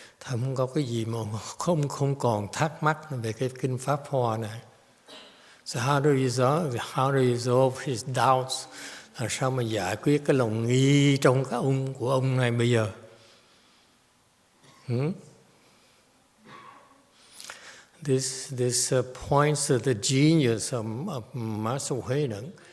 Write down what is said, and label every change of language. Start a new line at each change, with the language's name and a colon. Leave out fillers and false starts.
Vietnamese: Không có cái gì mà không còn thắc mắc về cái kinh Pháp Hoa này.
English: So how do you resolve his doubts?
Vietnamese: Làm sao mà giải quyết cái lòng nghi trong cái của ông này bây giờ?
English: This points to the genius of Master Hui Neng.